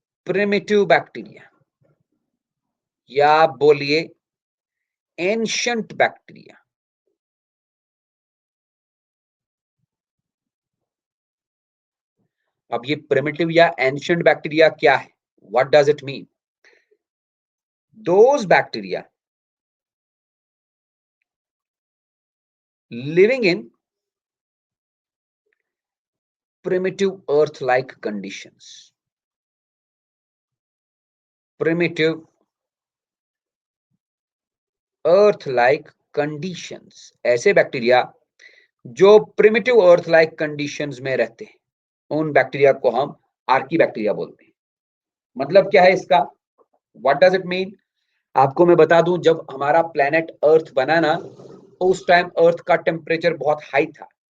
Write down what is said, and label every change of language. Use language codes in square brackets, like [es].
[hi] Primitive bacteria, या बोलिए ancient bacteria. अब ये प्रिमिटिव या एंशिएंट बैक्टीरिया क्या है? [en] What does it mean? Those bacteria living in primitive earth-like conditions. Primitive earth-like conditions. [hi] ऐसे बैक्टीरिया जो प्रिमिटिव अर्थ-लाइक कंडीशंस में रहते हैं, उन बैक्टीरिया को हम आर्कीबैक्टीरिया बोलते हैं. मतलब क्या है इसका? [en] What does it mean? [hi] आपको मैं बता दूं, जब हमारा प्लेनेट अर्थ बना ना, उस टाइम अर्थ का टेम्परेचर बहुत हाई था.